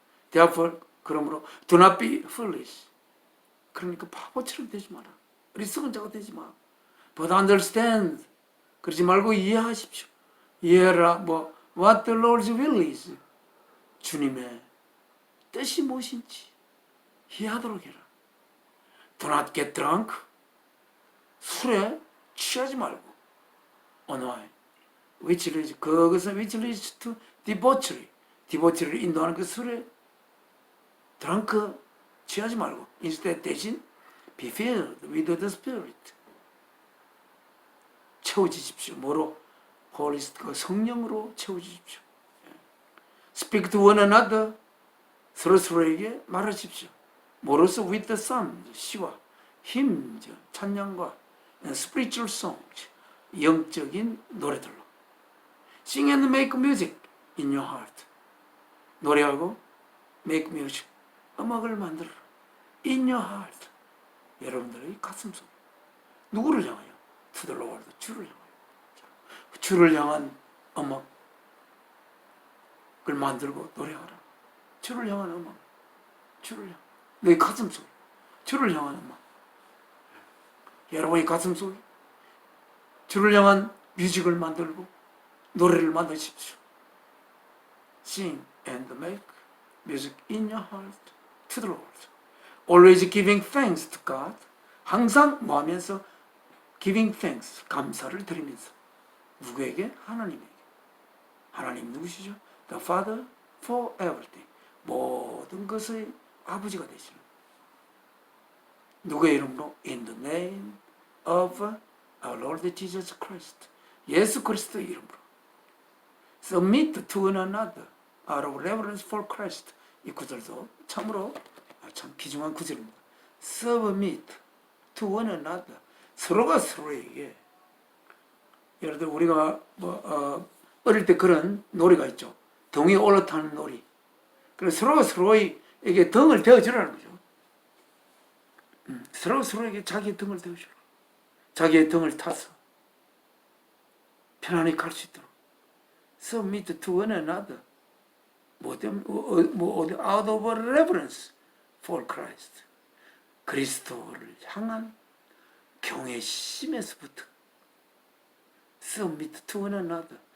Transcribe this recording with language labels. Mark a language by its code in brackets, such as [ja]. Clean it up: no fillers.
[en] Therefore [ko] 그러므로 [en] do not be foolish [ko] 그러니까 바보처럼 되지 마라. 어리석은 자가 되지 마. [en] But understand [ko] 그러지 말고 이해하십시오. 이해하라 [en] what the Lord's will is [ko] 주님의 뜻이 무엇인지 이해하도록 해라. [en] Do not get drunk [ko] 술에 취하지 말고 [en] wine which leads 그것은 which leads to debauchery debauchery를 인도하는 그 술에 drunk [ko] 취하지 말고 [en] instead 대신 be filled with the Spirit [ko] 채워지십시오. 뭐로? Holy Spirit 성령으로 채워지십시오. [en] Speak to one another [ko] 서로서로에게 말하십시오. 뭐로써? [en] With the psalm [ko] 시와 힘 찬양과 [en] and spiritual songs [ko] 영적인 노래들로 [en] Sing and make music in your heart 노래하고 make music [ko] 음악을 만들어라 [en] in your heart [ko] 여러분들의 가슴속 누구를 향하여? [en] To the Lord [ko] 주를 향하여 주를 향한 음악 그걸 만들고 노래하라. 주를 향한 음악, 주를 향한 너희 가슴 속에 주를 향한 음악, 여러분의 가슴 속에 주를 향한 뮤직을 만들고 노래를 만드십시오. [en] Sing and make music in your heart to the Lord. Always giving thanks to God. [ko] 항상 뭐 하면서 [en] giving thanks, [ko] 감사를 드리면서 누구에게? 하나님에게. 하나님 누구시죠? [en] The Father for everything. [ko] 모든 것의 아버지가 되시는 누구의 이름으로? [en] In the name of our Lord Jesus Christ. [ko] 예수 그리스도의 이름으로. [en] Submit to one another out of reverence for Christ. [ko] 이 구절도 참으로 참 귀중한 구절입니다. [en] Submit to one another. [ko] 서로가 서로에게. 예를 들어 우리가 어릴 때 그런 놀이가 있죠. 등에 올라타는 놀이. 그래서 서로가 서로에게 등을 대어주라는 거죠. 서로가 서로에게 자기의 등을 대어주라. 자기의 등을 타서 편안히 갈 수 있도록. [en] Submit to one another. out of reverence for Christ. [ko] 그리스도를 향한 경외심에서부터 [en] submit to one another.